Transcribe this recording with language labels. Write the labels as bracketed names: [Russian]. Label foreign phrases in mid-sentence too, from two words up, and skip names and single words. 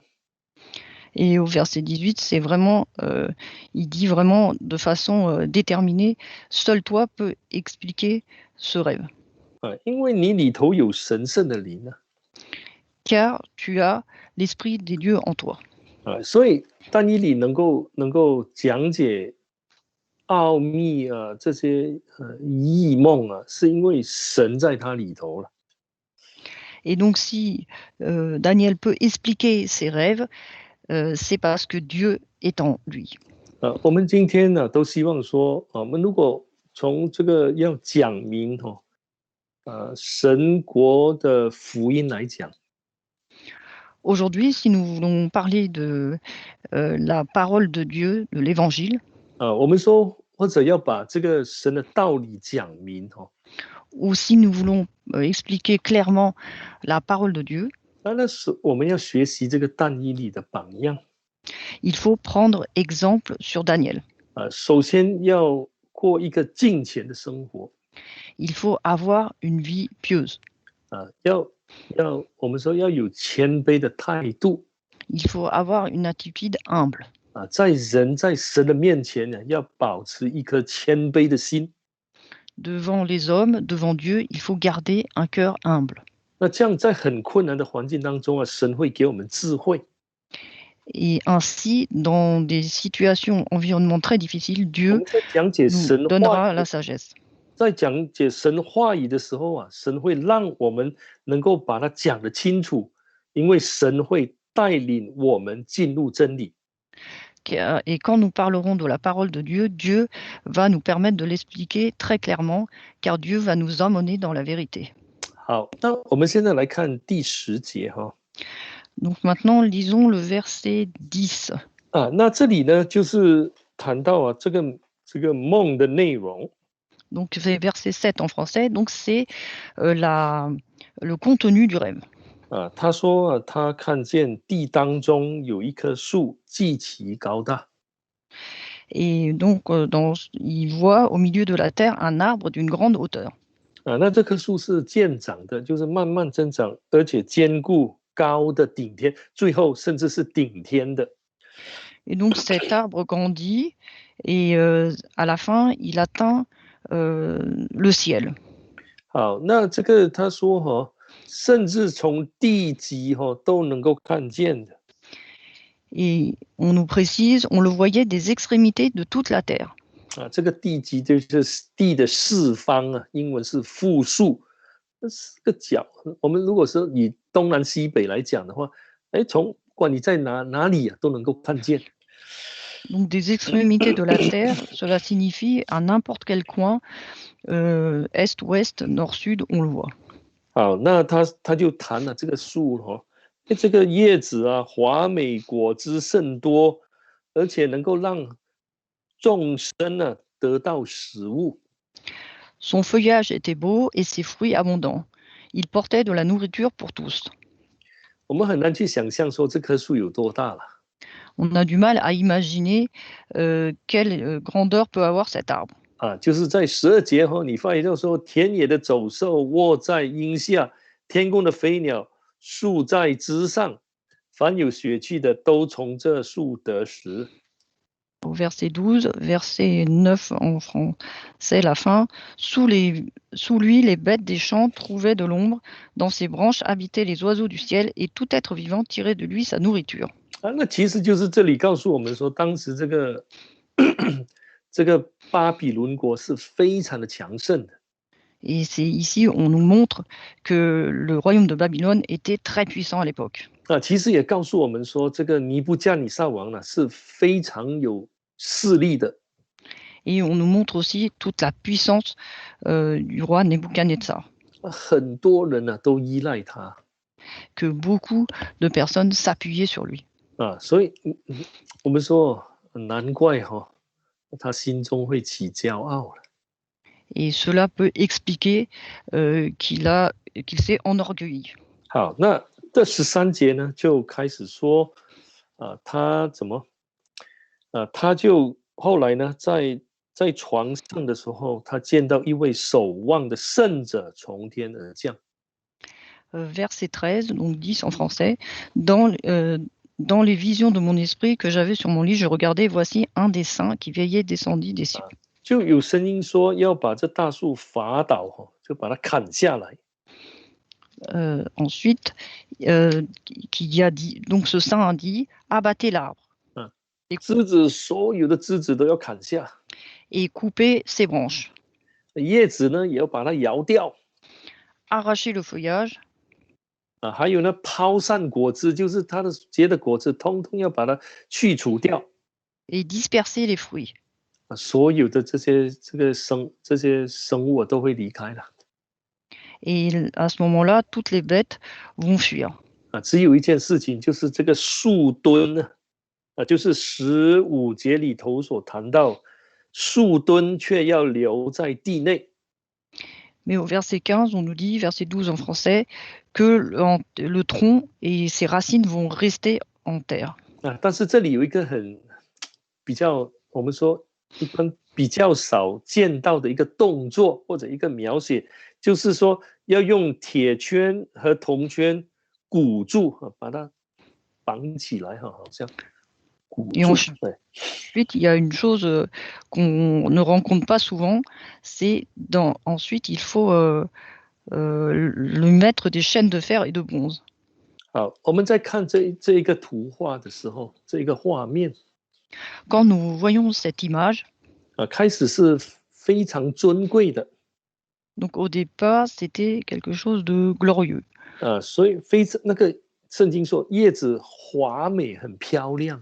[French] Et au verset 18, c'est vraiment, il dit vraiment de façon déterminée, seul toi peux expliquer ce rêve. [Chinese] 因为你里头有神圣的灵呢。 [French] Car tu as l'esprit des dieux en toi. [Chinese] 所以但以理能够讲解奥秘这些异梦是因为神在他里头了。 [French] Et donc si Daniel peut expliquer ses rêves, c'est parce que Dieu est en lui. [Chinese] 我们今天呢都希望说，我们如果从这个要讲明神国的福音来讲。 [French] Aujourd'hui, si nous voulons parler de la parole de Dieu, de l'évangile, [Chinese] 我们说或者要把这个神的道理讲明 [French] ou si nous voulons expliquer clairement la parole de Dieu, [Chinese] 那是我们要学习这个但以理的榜样。 [French] il faut prendre exemple sur Daniel. [Chinese] 首先要过一个敬虔的生活。 [French] Il faut avoir une vie pieuse. [Chinese] 我们说要有谦卑的态度。 [French] Il faut avoir une attitude humble. [Chinese] 在神的面前呢，要保持一颗谦卑的心。 [French] Devant les hommes, devant Dieu, il faut garder un cœur humble. [Chinese] 那这样在很困难的环境当中神会给我们智慧。 [French] Et ainsi, dans des situations environnement très difficiles, Dieu [Chinese] 在讲解 [French] nous [Chinese] 神 [French] donnera la sagesse. [Chinese] 在讲解神话语的时候神会让我们能够把它讲得清楚，因为神会带领我们进入真理。 [French] Et quand nous parlerons de la parole de Dieu, Dieu va nous permettre de l'expliquer très clairement, car Dieu va nous emmener dans la vérité. [Chinese] 好，那我们现在来看第10节哈。 [French] Donc maintenant, lisons le verset 10. [Chinese] 那这里呢，就是谈到这个梦的内容。 [French] Donc c'est verset 7 en français, donc c'est le contenu du rêve. [Chinese] 他说他看见地当中有一棵树，极其高大。 [French] Et donc il voit au milieu de la terre un arbre d'une grande hauteur. [Chinese] 那这棵树是渐长的，就是慢慢增长，而且坚固高的顶天，最后甚至是顶天的。 [French] Et donc cet arbre grandit et à la fin, il atteint le ciel. [Chinese] 好，那这个他说甚至从地极都能够看见的。 [French] Et on nous précise, on le voyait des extrémités de toute la terre. [Chinese] 这个地极就是地的四方英文是复数，那4个角。我们如果说以东南西北来讲的话，从不管你在哪里都能够看见。 [French] Donc des extrémités de la terre, cela signifie à n'importe quel coin, est, ouest, nord, sud, on le voit. [Chinese] 好，那他就谈了这个树这个叶子华美，果汁甚多，而且能够让众生得到食物。 [French] Son feuillage était beau et ses fruits abondants. Il portait de la nourriture pour tous. [Chinese] 我们很难去想象说这棵树有多大了。 [French] On a du mal à imaginer quelle grandeur peut avoir cet arbre. [Chinese] 就是在12节你发现说田野的走兽卧在荫下，天空的飞鸟宿在枝上，凡有血气的都从这树得食。 [French] Au verset 12, verset 9 en français, la fin. Sous lui, les bêtes des champs trouvaient de l'ombre. Dans ses branches habitaient les oiseaux du ciel et tout être vivant tirait de lui sa nourriture. [Chinese] 那其实就是这里告诉我们说，当时这个这个巴比伦国是非常的强盛的。 [French] Et c'est ici on nous montre que le royaume de Babylone était très puissant à l'époque. [Chinese] 其实也告诉我们说，这个尼布加尼撒王是非常有势力的。 [French] Et on nous montre aussi toute la puissance du roi Nebuchadnezzar. [Chinese] 很多人都依赖他。 [French] Que beaucoup de personnes s'appuyaient sur lui. [Chinese] 所以我们说难怪他心中会起骄傲了。 [French] Et cela peut expliquer qu'il s'est enorgueilli. [Chinese] 好，那这13节呢，就开始说，他怎么，他就后来呢，在床上的时候，他见到一位守望的圣者从天而降。 [French] Verset 13, donc 10 en français. Dans les visions de mon esprit que j'avais sur mon lit, je regardais, voici un des saints qui veillait descendit des cieux. [Chinese] 就有声音说要把这大树伐倒，就把它砍下来。 [French] Ensuite, qui a dit, donc ce saint a dit, abattez l'arbre. [Chinese] 枝子所有的枝子都要砍下。 [French] Et coupez ses branches. [Chinese] 叶子呢，也要把它摇掉。 [French] Arracher le feuillage. [Chinese] 还有呢，抛散果汁，就是它的结的果子，通通要把它去除掉。 [French] Et disperser les fruits. [Chinese] 所有的这些生物都会离开了。 [French] Et à ce moment-là, toutes les bêtes vont fuir. [Chinese] 只有一件事情，就是这个树墩呢，就是15节里头所谈到，树墩却要留在地内。 [French] Mais au verset 15, on nous dit, verset 12 en français, que le tronc et ses racines vont rester en terre. [Chinese] 但是这里有一个比较，我们说一般比较少见到的一个动作或者一个描写，就是说要用铁圈和铜圈箍住，把它绑起来，好像箍住。 [French] Ensuite, il y a une chose qu'on ne rencontre pas souvent, c'est ensuite il faut lui mettre des chaînes de fer et de bronze. [Chinese] 好，我们在看这一个图画的时候，这一个画面。 [French] Quand nous voyons cette image, [Chinese] 开始是非常尊贵的。 [French] Donc au départ, c'était quelque chose de glorieux. [Chinese] 所以那个圣经说叶子华美，很漂亮。